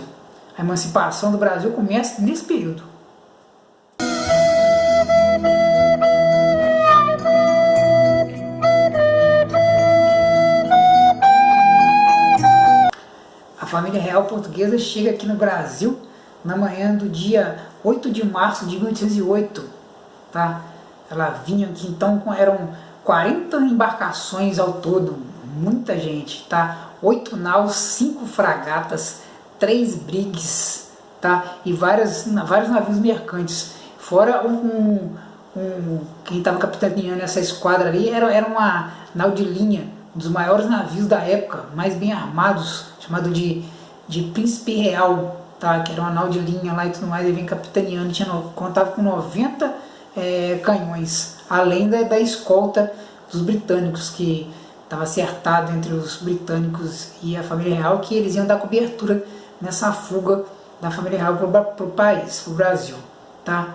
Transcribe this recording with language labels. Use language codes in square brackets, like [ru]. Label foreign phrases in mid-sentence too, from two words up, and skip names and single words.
[pt] A emancipação do Brasil começa nesse período. A família real portuguesa chega aqui no Brasil na manhã do dia 8 de março de 1808. Tá? Ela vinha aqui, então eram 40 embarcações ao todo, muita gente, tá? 8 naus, 5 fragatas, 3 brigs, tá? E vários navios mercantes. Fora quem estava capitaneando essa esquadra ali era uma nau de linha, um dos maiores navios da época, mais bem armados, chamado de Príncipe Real, tá? Que era uma nau de linha lá e tudo mais, ele vem capitaneando, contava com 90 canhões, além da escolta dos britânicos, que estava acertado entre os britânicos e a família real, que eles iam dar cobertura nessa fuga da família real para o país, para o Brasil, tá?